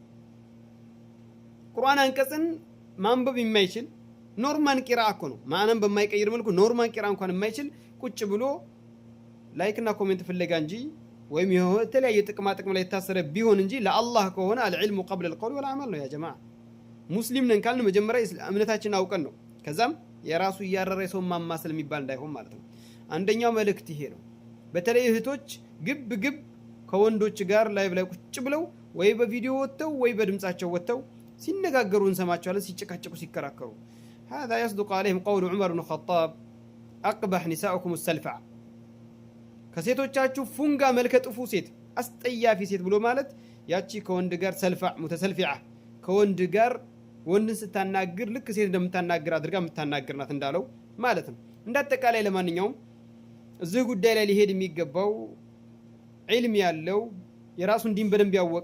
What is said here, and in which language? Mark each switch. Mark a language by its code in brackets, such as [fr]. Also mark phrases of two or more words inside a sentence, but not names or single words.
[am] ቁርአን አንቀጽን ማንበብ የማይችል ኖርማል ቂራአ እኮ ነው ማንም በማይቀይር መልኩ ኖርማል ቂራአ እንኳን የማይችል ቁጭ ብሎ ላይክና ኮሜንት ፍለጋ እንጂ ወይም የተለያየ ጥቅማ ጥቅም ላይ የታሰረ ቢሆን እንጂ ለአላህ ከሆነ [ar] العلم قبل القول والعمل [am] ነው [ar] يا جماعة። [am] ሙስሊም ነን ካልን መጀመሪያ እምነታችንን አውቀን ነው። ከዛም የራሱ ያረረ ሰው ማማሰል የሚባል እንዳይሆን ማለት ነው። አንደኛው መልእክት ይሄ ነው። በተለይ እህቶች ግብ ከወንዶች ጋር ላይቭ ላይ ቁጭ ብለው ወይ በቪዲዮ ወጥተው ወይ በድምጻቸው ወጥተው ሲነጋገሩ እንሰማቸዋለን፣ ሲጨቃጨቁ ሲከራከሩ። [ar] هذا يصدق عليهم قول عمر بن الخطاب أقبح نساؤكم السلفع [am] ከሴቶቻችሁ ፉንጋ መልከ ጥፉ ሴት አስጠያፊ ሴት ብሎ ማለት ያቺ ከወንድ ጋር [ar] سلفع متسلفعة [am] ከወንድ ጋር ወንድን ስታናግር ልክ ሴት እንደምታናግር አድርጋ የምታናግርናት እንዳለው ማለት ነው። እንዳጠቃላይ ለማንኛውም እዚህ ጉዳይ ላይ ሊሄድ የሚገባው ዒልም ያለው የራሱን ዲን በደንብ ያወቀ